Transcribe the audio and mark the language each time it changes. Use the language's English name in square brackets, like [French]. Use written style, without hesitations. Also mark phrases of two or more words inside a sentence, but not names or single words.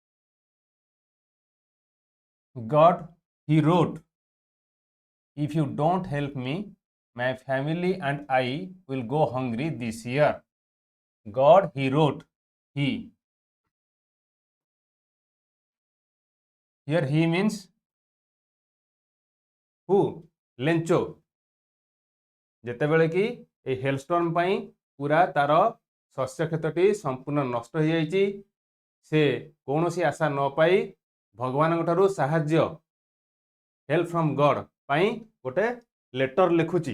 [English] God, He wrote, "If you don't help me, my family and I will go hungry this year." God, He wrote. He. Here He means who? Lencho. [Odia] ଯେତେବେଳେ କି এই ହେଲଷ୍ଟର୍ମ ପାଇଁ ପୁରା ତାର ଶସ୍ୟ କ୍ଷେତ୍ରଟି ସମ୍ପୂର୍ଣ୍ଣ ନଷ୍ଟ ହୋଇଯାଇଛି, ସେ କୌଣସି ଆଶା ନ ପାଇ ଭଗବାନଙ୍କ ଠାରୁ ସାହାଯ୍ୟ [English] help from God [Odia] ପାଇଁ ଗୋଟେ ଲେଟର ଲେଖୁଛି।